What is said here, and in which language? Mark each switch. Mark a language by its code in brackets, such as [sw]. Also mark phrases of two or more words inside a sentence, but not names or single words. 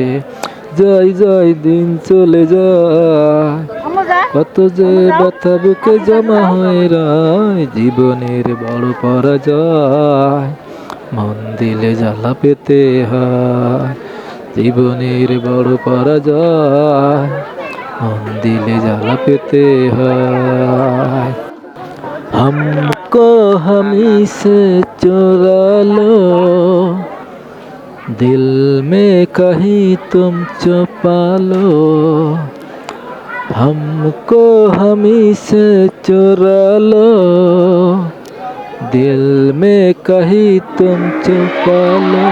[bn] যাই যাই দিন চলে যায়, কত যে ব্যথা বুকে জমা হয়ে রয়। জীবনের বড় পরাজয়, মন দিলে জ্বালা পেতে হয়। জীবনের বড় পরাজয়, মন দিলে জ্বালা পেতে হয়। [hi] हमको हमी से चुरा लो, दिल में कहीं तुम छुपा लो। हमको हमी से चुरा लो, दिल में कहीं तुम छुपा लो।